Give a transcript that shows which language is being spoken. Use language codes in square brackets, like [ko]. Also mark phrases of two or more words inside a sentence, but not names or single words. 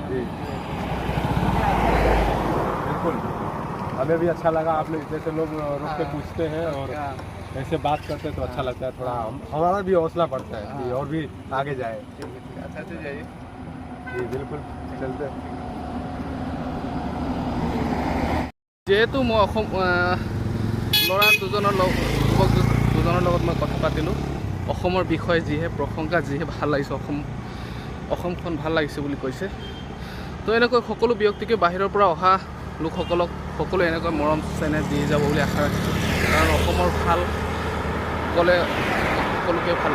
[hi] जी बिल्कुल, हमें भी अच्छा लगा। आपने जैसे लोग रुक के पूछते हैं और हाँ। ऐसे बात करते हैं तो अच्छा लगता है, थोड़ा हमारा भी हौसला बढ़ता है कि और भी आगे जाए। अच्छा से जाइए। जी बिल्कुल, चलते हैं। [as] যেহেতু মই ল'ৰা দুজনৰ লগত মই কথা পাতিলোঁ, অসমৰ বিষয়ে যিহে প্ৰশংসা, যিহে ভাল লাগিছে, অসমখন ভাল লাগিছে বুলি কৈছে। তো এনেকৈ সকলো ব্যক্তিকে বাহিৰৰ পৰা অহা লোকসকলক সকলো এনেকৈ মৰম চেনেহ দি যাব বুলি আশা ৰাখিছোঁ, কাৰণ অসমৰ ভাল ক'লে সকলোকে ভাল লাগে।